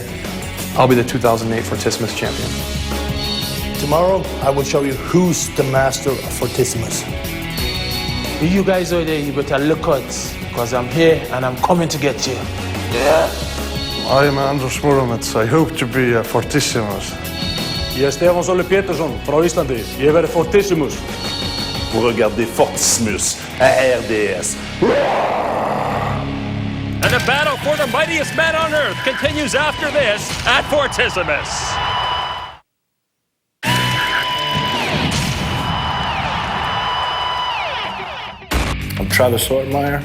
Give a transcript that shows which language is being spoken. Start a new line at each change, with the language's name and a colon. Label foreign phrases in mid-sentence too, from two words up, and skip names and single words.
English: I'll be the 2008 Fortissimus champion. Tomorrow, I will show you who's the master of Fortissimus. You guys are there, you better look out, because I'm here and I'm coming to get you. Yeah. I am Anders Muramets. I hope to be a Fortissimus.
Icelandic: Ég Stefán Sóli Pétursson frá Íslandi. Ég verði Fortissimus.
French: Vous regardez Fortissimus à RDS.
English: And the battle for the mightiest man on earth continues after this at Fortissimus. I'm Travis Ortmeyer.